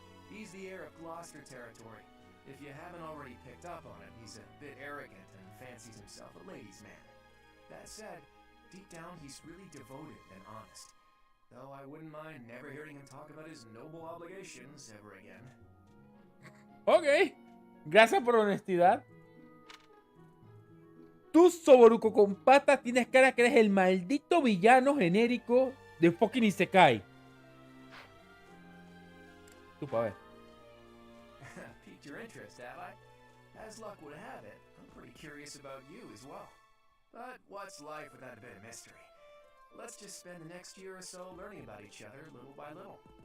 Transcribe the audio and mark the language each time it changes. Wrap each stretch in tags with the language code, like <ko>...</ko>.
<en>He's the heir of Gloucester territory. If you haven't already picked up on it, he's a bit arrogant and fancies himself a ladies' man. That said, deep down he's really devoted and honest. Though I wouldn't mind never hearing him talk about his noble obligations ever again. Ok.</en> <es>Gracias por la honestidad. Tú, Soboruco con patas, tienes cara que eres el maldito villano genérico de fucking Isekai. Tú, pa' ver.</es> <en>Piqued your interest, have I? As luck would have it, I'm pretty curious about you as well. But what's life without a bit of mystery? Let's just spend the next year or so learning about each other little by little.</en>